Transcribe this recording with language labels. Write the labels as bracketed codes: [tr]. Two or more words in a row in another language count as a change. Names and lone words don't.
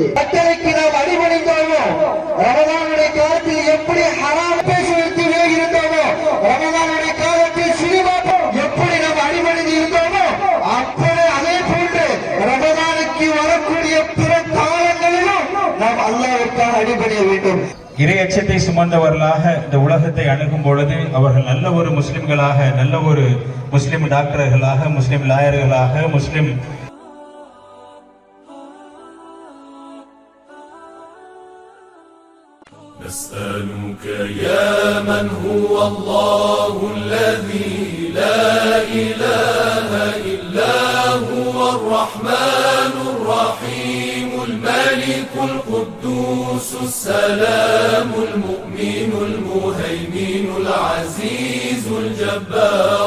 [ta] கட்டளைக்கு நாம் அடிபணிந்தோமோ, ரமதானுடைய காலத்தில் எப்படி ஹராம் பேச வைத்து இருந்தோமோ, ரமதானுடைய காலத்தில் சினிமா எப்படி நாம் அடிபணிந்து இருந்தோமோ, அப்படி அதே போன்று ரமதானுக்கு வரக்கூடிய பிற காலங்களிலும் நாம் அல்லாஹ்வுக்காக அடிபணிய வேண்டும். இறையச்சத்தை சுமந்தவர்களாக இந்த உலகத்தை அணுகும் பொழுது அவர்கள் நல்ல ஒரு முஸ்லிம்களாக, நல்ல ஒரு முஸ்லிம் டாக்டர்களாக, முஸ்லிம் லாயர்களாக, முஸ்லிம் [ar] نسألك يا من هو الله الذي لا إله إلا هو الرحمن الرحيم الملك القدوس السلام المؤمن المهيمن العزيز الجبار